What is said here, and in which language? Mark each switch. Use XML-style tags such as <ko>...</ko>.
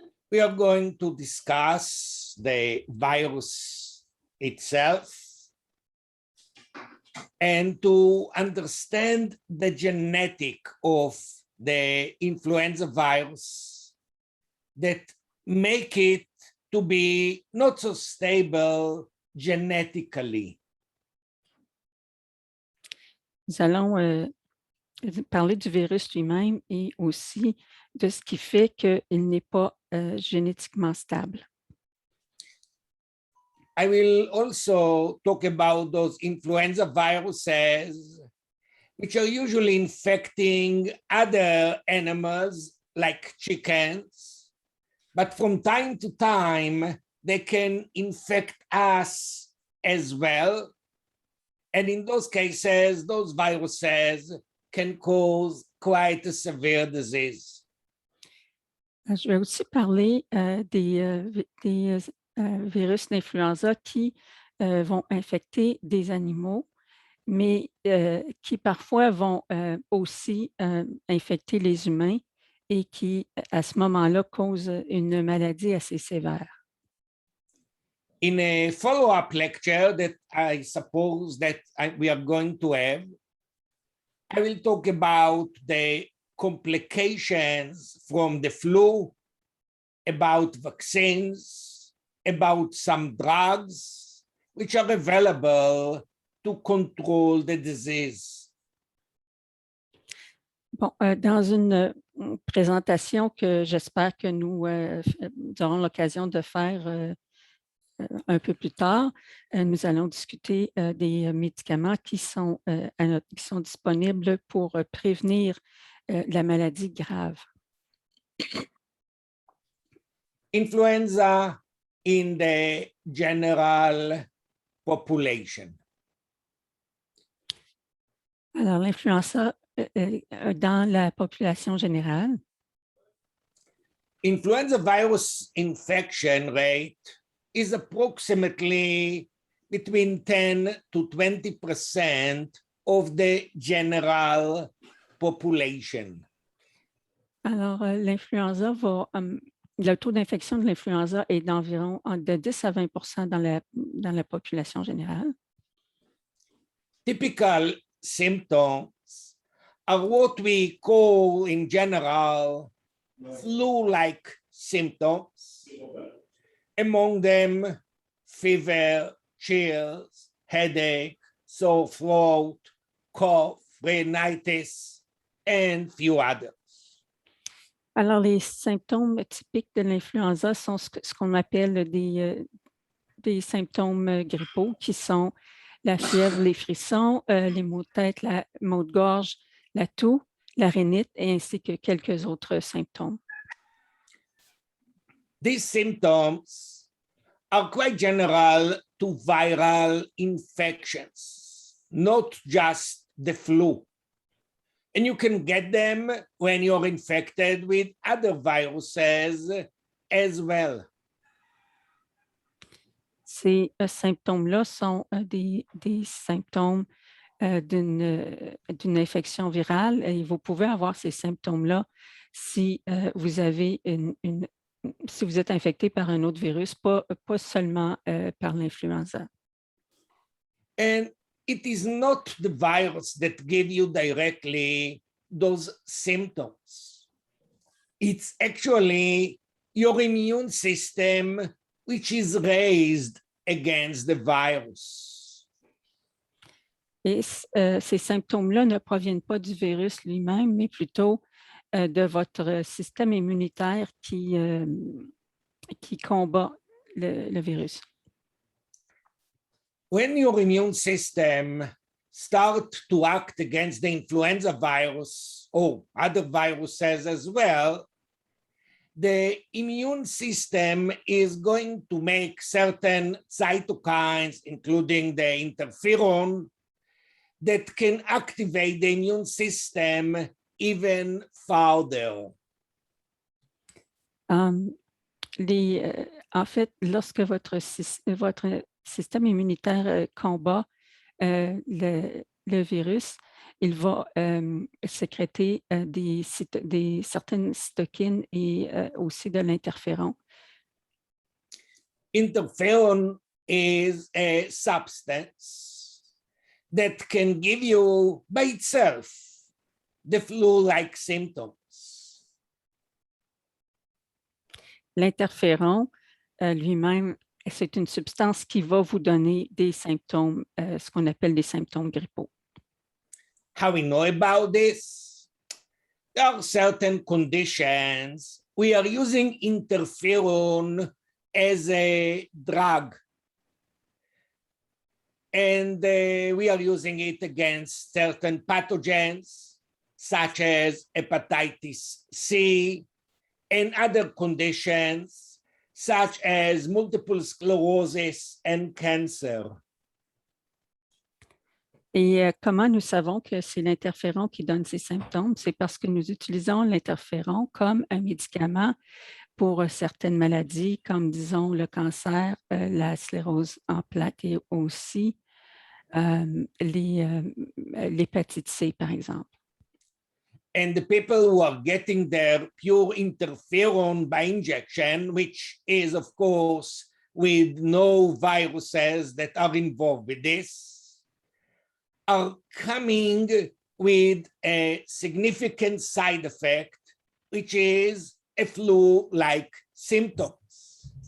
<en>We are going to discuss the virus itself and to understand the genetic of the influenza virus that make it to be not so stable genetically.</en> <fr>Nous allons parler du virus lui-même et aussi de ce qui fait qu'il n'est pas génétiquement stable.</fr> <en>I will also talk about those influenza viruses, which are usually infecting other animals like chickens, but from time to time, they can infect us as well. And in those cases, those viruses can cause quite a severe disease.</en> <fr>Je vais aussi parler des virus d'influenza qui vont infecter des animaux, mais qui parfois vont aussi infecter les humains et qui, à ce moment-là, causent une maladie assez sévère.</fr> <en>In a follow-up lecture that I suppose that we are going to have, I will talk about the complications from the flu, about vaccines, about some drugs which are available to control the disease.</en> <fr>Bon, dans une présentation que j'espère que nous aurons l'occasion de faire un peu plus tard, nous allons discuter des médicaments qui sont disponibles pour prévenir la maladie grave.</fr> <en>Influenza in the general population.</en> <fr>Alors, l'influenza dans la population générale.</fr> <en>Influenza virus infection rate is approximately between 10 to 20% of the general population.</en> <fr>Alors, l'influenza le taux d'infection de l'influenza est d'environ de 10 à 20% dans la population générale.</fr> <en>Typical symptoms are what we call in general flu-like symptoms. Among them, fever, chills, headache, sore throat, cough, rhinitis, and few others.</en> <fr>Alors, les symptômes typiques de l'influenza sont ce qu'on appelle des symptômes grippaux, qui sont la fièvre, les frissons, les maux de tête, la maux de gorge, la toux, la rhinite, ainsi que quelques autres symptômes.</fr> <en>These symptoms are quite general to viral infections, not just the flu. And you can get them when you're infected with other viruses as well.</en> <fr>Ces symptômes-là sont des symptômes d'une infection virale et vous pouvez avoir ces symptômes-là si vous avez si vous êtes infecté par un autre virus, pas seulement par l'influenza.</fr> <en>And it is not the virus that give you directly those symptoms. It's actually your immune system which is raised against the virus.</en> <fr>Et ces symptômes-là ne proviennent pas du virus lui-même, mais plutôt de votre système immunitaire qui combat le virus.</fr> <en>When your immune system starts to act against the influenza virus or other viruses as well, the immune system is going to make certain cytokines, including the interferon, that can activate the immune system even further.</en> <fr>En fait, lorsque votre système immunitaire combat le virus, il va sécréter certaines cytokines et aussi de l'interféron.</fr> <en>Interferon is a substance that can give you by itself the flu-like symptoms.</en> <fr>L'interféron lui-même, c'est une substance qui va vous donner des symptômes, ce qu'on appelle des symptômes grippaux.</fr> <en>How we know about this? There are certain conditions. We are using interferon as a drug. And we are using it against certain pathogens, such as hepatitis C and other conditions, such as multiple sclerosis and cancer.</en> <fr>Et comment nous savons que c'est l'interféron qui donne ces symptômes? C'est parce que nous utilisons l'interféron comme un médicament pour certaines maladies, comme disons le cancer, la sclérose en plaques et aussi l'hépatite C, par exemple.</fr> <en>And the people who are getting their pure interferon by injection, which is, of course, with no viruses that are involved with this, are coming with a significant side effect, which is a flu-like symptoms.</en>